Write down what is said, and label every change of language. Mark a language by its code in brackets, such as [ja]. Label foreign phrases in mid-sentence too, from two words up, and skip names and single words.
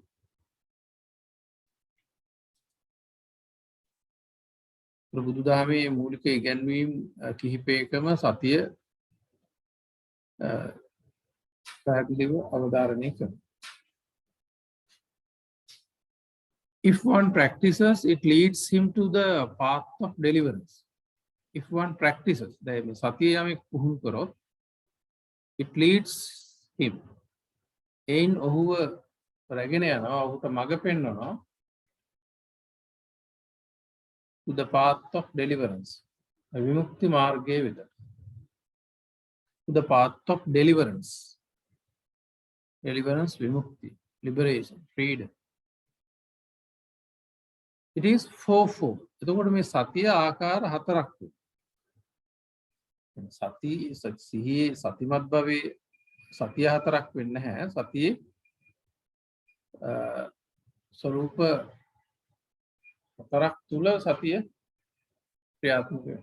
[si] බුදුදහමේ මූලික ඉගැන්වීම් කිහිපයකම සතිය පැහැදිලිව අවධාරණය කරනවා. [en] If one practices, it leads him to the path of deliverance. If one practices, [si] දැන් සතිය යමෙක් පුහුණු කරොත් [en] it leads him. [si] එයින් ඔහුව රැගෙන යනවා, ඔහුට මඟ පෙන්වනවා [en] to the path of deliverance. [si] විමුක්ති මාර්ගයේ වෙත. [en] To the path of deliverance. Deliverance, vimukti, liberation, freedom. It is fourfold. [si] එතකොට මේ සතිය ආකාර හතරක් වෙනවා. සති සිහියේ සතිමත් භවයේ සතිය හතරක් වෙන්නේ නැහැ. සතියේ ස්වરૂප හතරක් තුල සතිය ක්‍රියාත්මක වෙනවා.